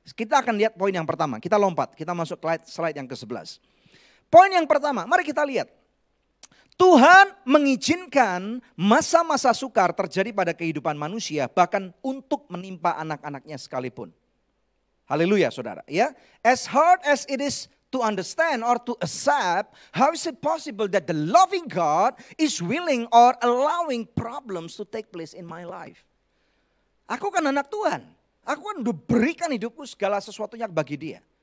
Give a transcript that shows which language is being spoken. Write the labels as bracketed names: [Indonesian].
[Indonesian] Kita akan lihat poin yang pertama, kita lompat, kita masuk slide yang ke-11. Poin yang pertama, mari kita lihat. Tuhan mengizinkan masa-masa sukar terjadi pada kehidupan manusia, bahkan untuk menimpa anak-anaknya sekalipun. Haleluya saudara ya. [English] As hard as it is to understand or to accept, how is it possible that the loving God is willing or allowing problems to take place in my life? [Indonesian] Aku kan anak Tuhan. Aku kan udah berikan hidupku segala sesuatunya bagi dia.